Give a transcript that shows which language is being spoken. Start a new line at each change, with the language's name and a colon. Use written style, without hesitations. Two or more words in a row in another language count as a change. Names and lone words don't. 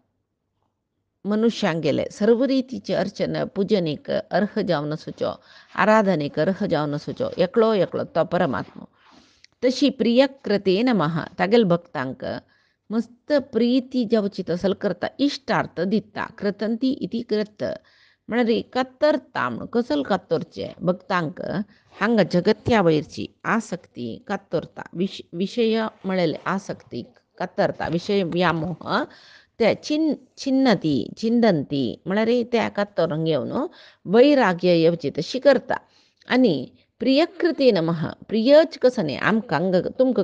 Konkani: मनुष्यांक गेले सर्व रितीचे अर्चन पूजनेक अर्ह जावन आसूचो आराधनेक अर्ह जावन आसूचो एकलो तो परमात्मा तशी
Sanskrit: प्रियकृते नमः
Konkani: तागेल भक्तांक मस्त प्रीती जावची तसल करता इश्टार्थ दिता
Sanskrit: कृतंती इति
Konkani: कृत म्हळ्यार कातरता म्हण कसल कातरचे भक्तांक हांगा जगत्या वयरची आसक्ती कातरता विशय म्हळ्यार आसक्ती कातरता विशय व्यामोह ते चिंदंती म्हळ्यार त्या कातरून घेवन वैराग्य येवची तशी करता आनी
Sanskrit: प्रियकृते नमः
Konkani: प्रियच कसं न्ही आमकां तुमकां